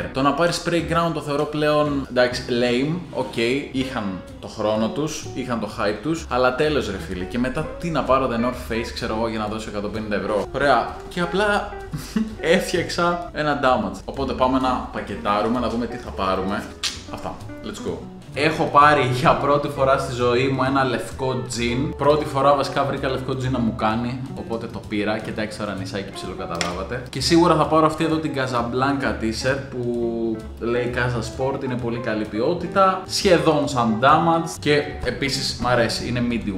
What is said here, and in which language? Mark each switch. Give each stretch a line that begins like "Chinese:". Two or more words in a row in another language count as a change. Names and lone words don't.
Greek: Το να πάρεις spray ground το θεωρώ πλέον εντάξει,
English: lame, ok,
Greek: είχαν το χρόνο τους, είχαν το hype τους, αλλά τέλος ρε φίλε. Και μετά τι να πάρω The North Face, ξέρω εγώ, για να δώσω 150 ευρώ. Ωραία. Και απλά έφτιαξα ένα damage. Οπότε πάμε να πακετάρουμε, να δούμε τι θα πάρουμε. Αυτά.
English: Let's go.
Greek: Έχω πάρει για πρώτη φορά στη ζωή μου ένα λευκό τζιν. Πρώτη φορά βασικά βρήκα λευκό τζιν να μου κάνει, οπότε το πήρα και τα έξερα νησάκι ψιλοκαταλάβατε. Και σίγουρα θα πάρω αυτή εδώ την Casablanca t-shirt που λέει Casa Sport, είναι πολύ καλή ποιότητα, σχεδόν σαν Damaged και επίσης μ' αρέσει, είναι medium.